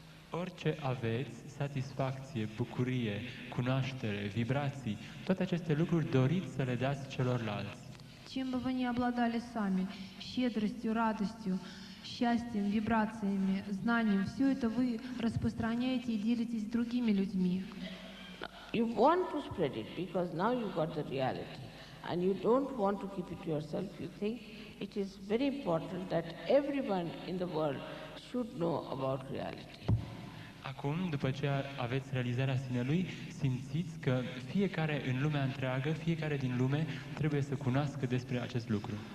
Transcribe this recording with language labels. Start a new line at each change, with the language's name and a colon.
Romanian: Orice aveți, satisfacție, bucurie, cunoaștere, vibrații, toate aceste lucruri doriți să le dați celorlalți.
Russian: Чем бы вы ни обладали сами, щедростью, радостью, счастьем, вибрациями, знанием, все это вы распространяете и делитесь с другими людьми.
English: You want to spread it because now you got the reality and you don't want to keep it to yourself. You think it is very important that everyone in the world should know about reality.
Romanian: Acum, după ce aveți realizarea sinelui, simțiți că fiecare în lumea întreagă, fiecare din lume, trebuie să cunoască despre acest lucru.